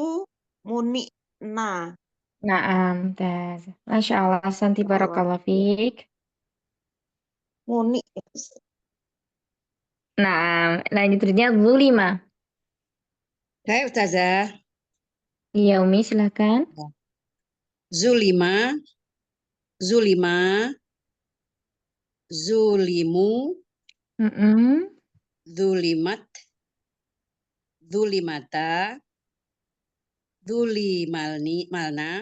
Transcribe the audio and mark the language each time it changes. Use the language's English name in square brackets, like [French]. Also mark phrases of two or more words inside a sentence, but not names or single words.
[Arabic] Munina. Naam, tas. Masya Allah, Santi, barakallahu fiik. Muni. [Indonesian] Nah, lanjutnya zulima. Saya Ustazah. Iya, Umi, silakan. [Arabic] Zulima, zulima, zulimu, zulimat, zulimata, zulimalni, malna.